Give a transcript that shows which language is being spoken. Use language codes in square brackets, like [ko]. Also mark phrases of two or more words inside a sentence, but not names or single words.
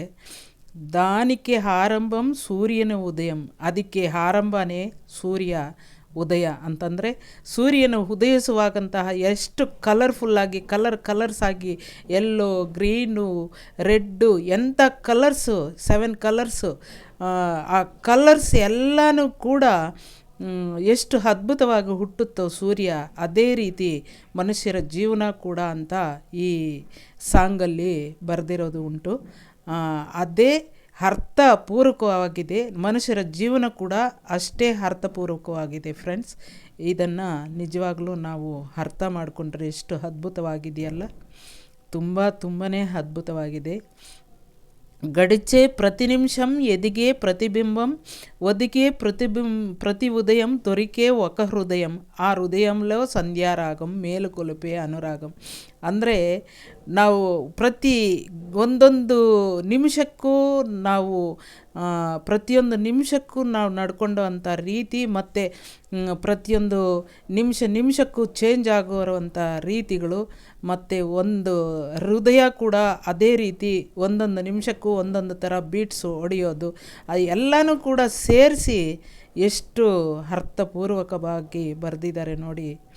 [te] దానికె ఆరంభం సూర్యన ఉదయం, [kn] ಅದಕ್ಕೆ ಆರಂಭನೇ ಸೂರ್ಯ ಉದಯ ಅಂತಂದರೆ ಸೂರ್ಯನು ಉದಯಿಸುವಾಗಂತಹ ಎಷ್ಟು ಕಲರ್ಫುಲ್ಲಾಗಿ ಕಲರ್ಸ್ ಆಗಿ [en] yellow, green, red, [kn] ಎಂಥ ಕಲರ್ಸು 7 ಕಲರ್ಸು, ಆ ಕಲರ್ಸ್ ಎಲ್ಲನೂ ಕೂಡ ಎಷ್ಟು ಅದ್ಭುತವಾಗಿ ಹುಟ್ಟುತ್ತೋ ಸೂರ್ಯ, ಅದೇ ರೀತಿ ಮನುಷ್ಯರ ಜೀವನ ಕೂಡ ಅಂತ ಈ ಸಾಂಗಲ್ಲಿ ಬರೆದಿರೋದು ಉಂಟು. ಅದೇ ಅರ್ಥಪೂರ್ವಕವಾಗಿದೆ. ಮನುಷ್ಯರ ಜೀವನ ಕೂಡ ಅಷ್ಟೇ ಅರ್ಥಪೂರ್ವಕವಾಗಿದೆ ಫ್ರೆಂಡ್ಸ್. ಇದನ್ನು ನಿಜವಾಗ್ಲೂ ನಾವು ಅರ್ಥ ಮಾಡಿಕೊಂಡ್ರೆ ಎಷ್ಟು ಅದ್ಭುತವಾಗಿದೆಯಲ್ಲ. ತುಂಬಾ ಅದ್ಭುತವಾಗಿದೆ. [te] గడిచే ప్రతి నిమిషం ఎదిగే ప్రతిబింబం ఒదిగే ప్రతి ఉదయం దొరికే ఒక హృదయం, ఆ హృదయంలో సంధ్యారాగం మేలుకొలిపే అనుರಾಗಂ. [kn] ಅಂದರೆ ನಾವು ಒಂದೊಂದು ನಿಮಿಷಕ್ಕೂ ನಾವು ಪ್ರತಿಯೊಂದು ನಿಮಿಷಕ್ಕೂ ನಾವು ನಡ್ಕೊಂಡು ಅಂಥ ರೀತಿ ಮತ್ತು ಪ್ರತಿಯೊಂದು ನಿಮಿಷಕ್ಕೂ ಚೇಂಜ್ ಆಗುವಂಥ ರೀತಿಗಳು ಮತ್ತು ಒಂದು ಹೃದಯ ಕೂಡ ಅದೇ ರೀತಿ ಒಂದೊಂದು ನಿಮಿಷಕ್ಕೂ ಒಂದೊಂದು ಥರ ಬೀಟ್ಸು ಹೊಡೆಯೋದು, ಎಲ್ಲನೂ ಕೂಡ ಸೇರಿಸಿ ಎಷ್ಟು ಅರ್ಥಪೂರ್ವಕವಾಗಿ ಬರೆದಿದ್ದಾರೆ ನೋಡಿ.